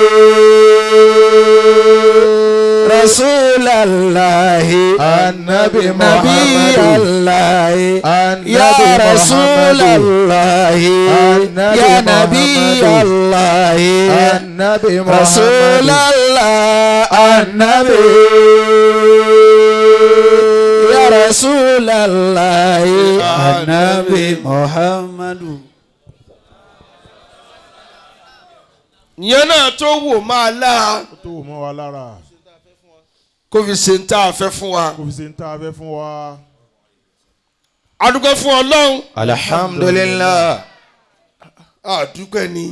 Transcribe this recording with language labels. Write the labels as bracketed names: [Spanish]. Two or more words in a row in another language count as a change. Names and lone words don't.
[Arabic] رسول الله النبي محمد الله يا رسول الله يا نبي الله النبي محمد رسول الله النبي يا رسول الله النبي محمد. [Yoruba] ìyẹn náà tó wò máa lára. tó wò mọ́ wa lára. kó fi ṣe ń tá a fẹ́ fún wa. kó fi ṣe ń tá a fẹ́ fún wa. a dúpẹ́ fún Ọlọ́run. alhamdulillah. a dúpẹ́ ni.